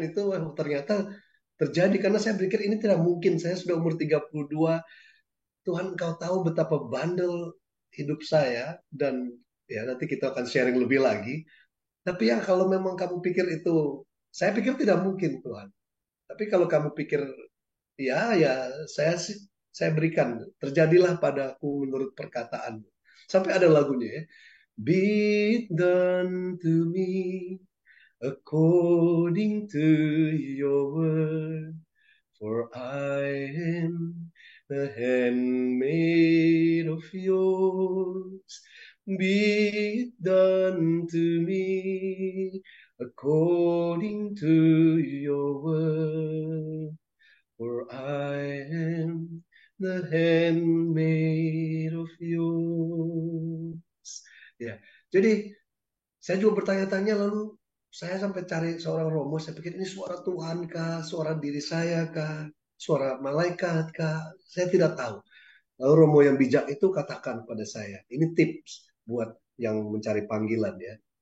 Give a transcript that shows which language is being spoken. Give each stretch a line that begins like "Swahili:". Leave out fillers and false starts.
Indonesian: Itu ternyata terjadi karena saya pikir ini tidak mungkin, saya sudah umur 32, Tuhan Engkau tahu betapa bandel hidup saya, dan ya nanti kita akan sharing lebih lagi. Tapi ya kalau memang kamu pikir itu, saya pikir tidak mungkin Tuhan. Tapi kalau kamu pikir ya, ya, saya berikan. Terjadilah padaku menurut perkataan. Sampai ada lagunya ya.
English: Be it done to me according to your word, for I am the handmaid of yours. Be it done to me according to your word, for I am the handmaid of yours.
Indonesian: Ya, jadi saya juga bertanya-tanya, lalu saya sampai cari seorang romo. Saya pikir ini suara Tuhan kah, suara diri saya kah, suara malaikat kah? Saya tidak tahu. Lalu romo yang bijak itu katakan pada saya, ini tips buat yang mencari panggilan ya.